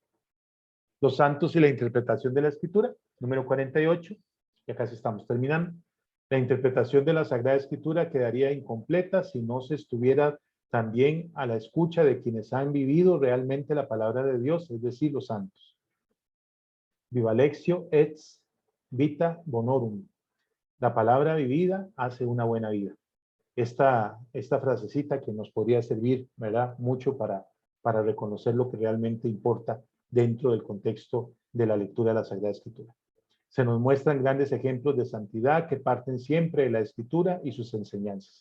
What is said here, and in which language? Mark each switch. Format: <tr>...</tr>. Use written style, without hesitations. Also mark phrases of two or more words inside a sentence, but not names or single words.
<es>Los santos y la interpretación de la Escritura, número 48, ya casi estamos terminando. La interpretación de la Sagrada Escritura quedaría incompleta si no se estuviera también a la escucha de quienes han vivido realmente la palabra de Dios, es decir, los santos.</es> <la>Viva lectio et vita bonorum.</la> <es>La palabra vivida hace una buena vida. Esta frasecita que nos podría servir, ¿verdad?, mucho para reconocer lo que realmente importa dentro del contexto de la lectura de la Sagrada Escritura. Se nos muestran grandes ejemplos de santidad que parten siempre de la Escritura y sus enseñanzas.</es>